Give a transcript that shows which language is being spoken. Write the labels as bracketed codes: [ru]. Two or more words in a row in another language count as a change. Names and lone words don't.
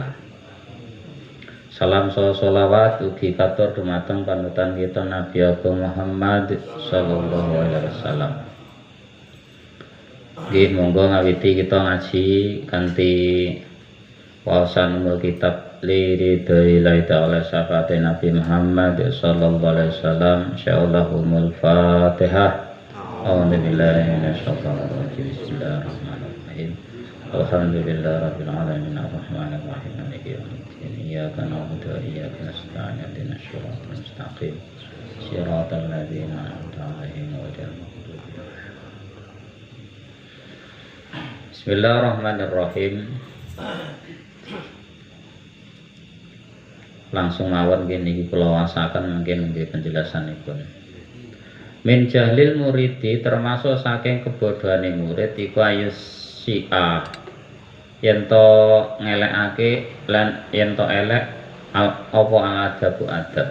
[jv] Salam sholawat ugi katur dumateng panutan kita Nabi Agung Muhammad [ar] صلى الله عليه وسلم. [jv] Nggih monggo ngawiti kita ngaji kanthi waosan [ar] أم الكتاب لرضا الله تعالى شفاعة [jv] Nabi Muhammad [ar] صلى الله عليه وسلم. إن شاء الله أم الفاتحة. أعوذ بالله من الشيطان الرجيم. بسم الله الرحمن الرحيم. الحمد لله رب العالمين الرحمن الرحيم مالك يوم الدين إياك نعبد وإياك نستعين اهدنا الصراط المستقيم صراط الذين أنعمت عليهم غير المغضوب عليهم. بسم الله الرحمن الرحيم. [jv] Langsung mawon nggih kula wasaken mungkin nggih penjelasanipun. [ar] من جهل المريد [jv] termasuk saking kebodohane murid iku ayusya yen to ngelekake lan yen to elek apa adabu adab.